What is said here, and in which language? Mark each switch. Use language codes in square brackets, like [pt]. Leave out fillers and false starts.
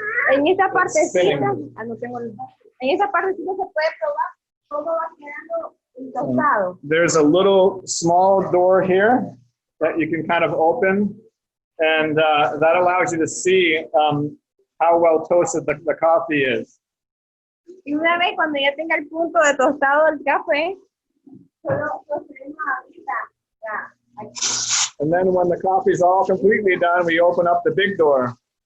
[es] En esa partecita, en esa partecita se puede probar cómo va quedando el tostado. [en] There's a little small door here that you can kind of open, and that allows you to see how well toasted the coffee is. [es] Y una vez cuando ya tenga el punto de tostado del café, solo procedemos ahorita. [en] And then when the coffee's all completely done, we open up the big door.